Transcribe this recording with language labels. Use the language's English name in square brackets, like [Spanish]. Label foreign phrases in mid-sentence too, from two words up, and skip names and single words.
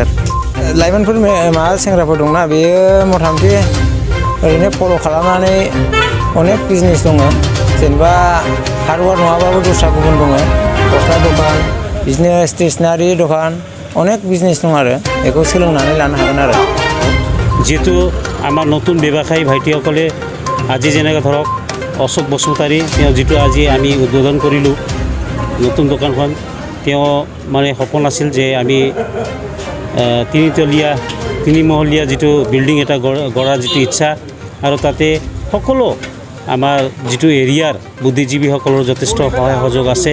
[Bodo] लाइमोनफोर सेंग्राफोर दंना बेयो मथा मथि ओरैनो फल' खालामनानै अनेक बिजनेस दङ। जेनेबा हार्डवेयर नङाबाबो दस्रा गुबुन दङ। गस्ला दखान बिदिनो स्टेसनारि दखान अनेक बिजनेस दं आरो बेखौ सोलोंनानै लानो हागोन आरो। [Assamese] যিহেতু আমাৰ নতুন ব্যৱসায়ী ভাইটিসকলে আজি যেনেকৈ ধৰক অশোক বসুমতাৰী তেওঁ যিটো আজি আমি উদ্বোধন কৰিলোঁ নতুন দোকানখন, তেওঁ মানে সপোন আছিল যে আমি তিনিমহলীয়া যিটো বিল্ডিং এটা গঢ়াৰ যিটো ইচ্ছা আৰু তাতে সকলো আমাৰ যিটো এৰিয়াৰ বুদ্ধিজীৱীসকলৰ যথেষ্ট সহায় সহযোগ আছে।